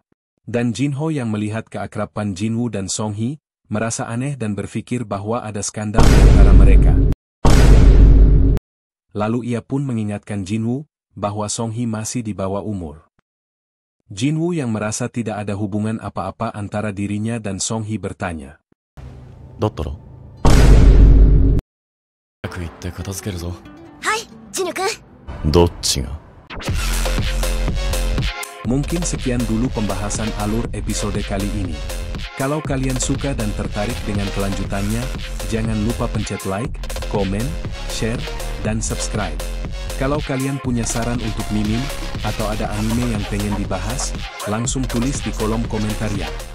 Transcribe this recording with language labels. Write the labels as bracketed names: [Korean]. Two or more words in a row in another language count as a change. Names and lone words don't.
[Indonesian] Dan Jinho yang melihat keakraban Jinwoo dan Songhee, merasa aneh dan berpikir bahwa ada skandal di antara mereka. Lalu ia pun mengingatkan Jinwoo, bahwa Songhee masih di bawah umur. Jinwoo yang merasa tidak ada hubungan apa-apa antara dirinya dan Songhee bertanya. [Japanese] だったら早く行って片付けるぞ。はい、ジヌ君。どっちが [Indonesian] Mungkin sekian dulu pembahasan alur episode kali ini. Kalau kalian suka dan tertarik dengan kelanjutannya, jangan lupa pencet like, komen, share, dan subscribe. Kalau kalian punya saran untuk Mimin, atau ada anime yang pengen dibahas, langsung tulis di kolom komentar ya.